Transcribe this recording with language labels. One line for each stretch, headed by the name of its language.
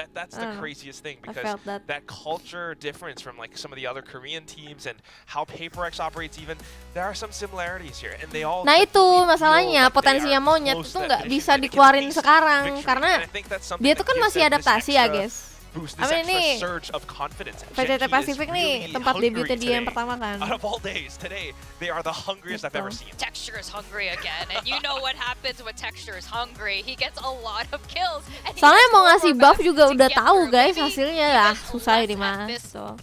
English: That's the craziest thing because that culture difference from like some of the other Korean teams and how PRX operates even, there are some similarities here and they all.
Indonesian: Nah itu masalahnya, potensinya monyet itu nggak bisa dikeluarin sekarang karena dia tuh kan masih adaptasi ya guys. Ini VCT Pacific nih tempat debutnya dia yang pertama kan.
English: Out of all days today, they are the hungriest I've ever seen. Texture is hungry again, and you know what happens when Texture is hungry. He gets a lot of kills.
Indonesian: Soalnya mau ngasih buff juga udah tahu guys hasilnya lah, susah ini mas.